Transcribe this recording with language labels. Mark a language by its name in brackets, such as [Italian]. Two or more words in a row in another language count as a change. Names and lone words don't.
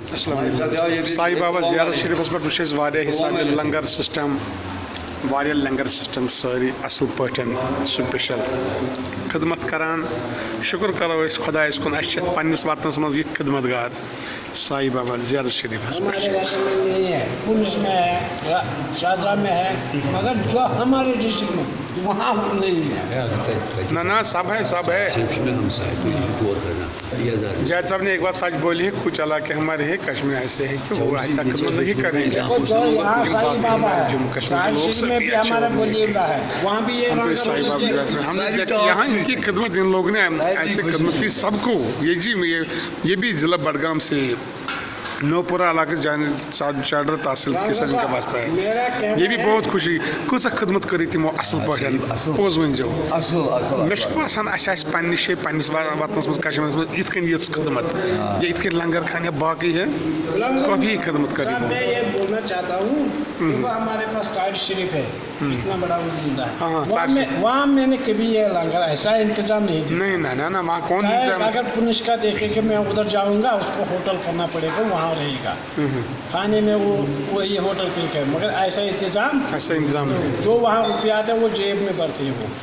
[Kashmiri] السلام علیکم سائی بابا زیارت شریفس پہ وچھ واریاہ حساب لنگر سسٹم واریاہ لنگر سسٹم ساری اصل پٲٹھۍ سپیشل خدمت کران شکر کرو أسۍ خدایس کُن اَسہِ چھِ پننس وطنس منٛز یِتھ خدمت گار سائی بابا زیارت شریفس پہ [Urdu] نہیں ہے پولیس میں ہے شاہدرہ میں ہے مگر جو ہمارے ڈسٹرکٹ میں وہاں نہیں ہے نہ سب ہے سب ہے جاج صاحب نے ایک بات سچ بولی ہے کچھ علاقے ہمارے ہیں کشمیر ایسے ہے کہ وہ ایسا خدمت نہیں کریں گے جموں کشمیر میں بھی ہمارا بولی ہے وہاں بھی ہم نے یہاں ان کی خدمت ان لوگوں نے ایسے خدمت کی سب کو یہ بھی ضلع بڈگام سے نوپورہ علاقے جانے چاڈر تحصیل کسان کا واسطہ ہے یہ بھی بہت خوشی کچھ خدمت کری [Kashmiri] تمو اصل پٲٹھۍ پوز ؤنزیو مےٚ چھُ باسان اَسہِ آسہِ پننہِ جایہِ پننس وطنس منٛز کشمیرس منٛز یِتھ کٔنۍ یِژھ خدمت یا یِتھ کٔنۍ لنگر خان یا باقٕے ہے کافی خدمت کری [Urdu] میں یہ بولنا چاہتا ہوں کہ ہمارے پاس سائڈ شریف ہے اتنا بڑا ہے وہاں میں نے کبھی یہ لنگر ایسا انتظام نہیں دیا نہیں وہاں کون اگر پولیس کا دیکھے کہ میں ادھر جاؤں گا اس کو ہوٹل کرنا پڑے گا وہاں رہے گا کھانے میں وہ یہ ہوٹل پہ ہے مگر ایسا انتظام جو وہاں روپیہ آتے ہیں وہ جیب میں بھرتے ہیں وہ